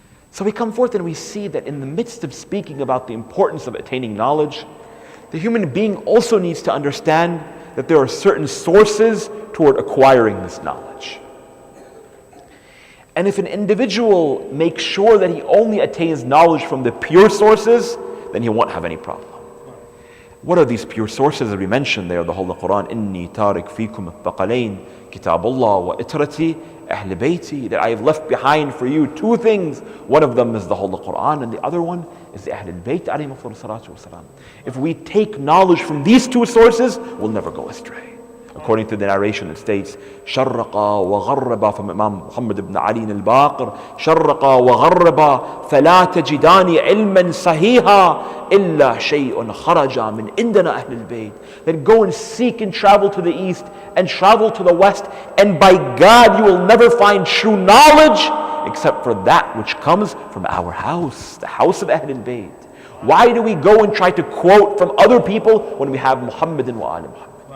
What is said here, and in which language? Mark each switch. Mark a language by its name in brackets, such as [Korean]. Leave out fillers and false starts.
[English] So we come forth and we see that in the midst of speaking about the importance of attaining knowledge, the human being also needs to understand that there are certain sources toward acquiring this knowledge. And if an individual makes sure that he only attains knowledge from the pure sources, then he won't have any problem. What are these pure sources that we mentioned there? [Arabic] The Holy Quran, إِنِّي تَارِكْ فِيكُمْ الثَّقَلَيْنِ كِتَابُ اللَّهِ وَإِتْرَتِي أَهْلِ بَيْتِي. [English] That I have left behind for you two things. One of them is the Holy Quran, and the other one is the Ahlul Bayt alayhim afdalu salatu wasalam. If we take knowledge from these two sources, we'll never go astray. According to the narration, it states, [Arabic] شَرَّقَ وَغَرَّبَ, from Imam Muhammad ibn Ali al-Baqir, شَرَّقَ وَغَرَّبَ فَلَا تَجِدَانِ عِلْمًا صَحِيحًا إِلَّا شَيْءٌ خَرَجَ مِنْ عِنْدَنَا أَهْلِ الْبَيْتِ. [English] Then go and seek and travel to the east and travel to the west, and by God you will never find true knowledge except for that which comes from our house, the house of Ahlul Bayt. Why do we go and try to quote from other people when we have Muhammad and wa ali Muhammad?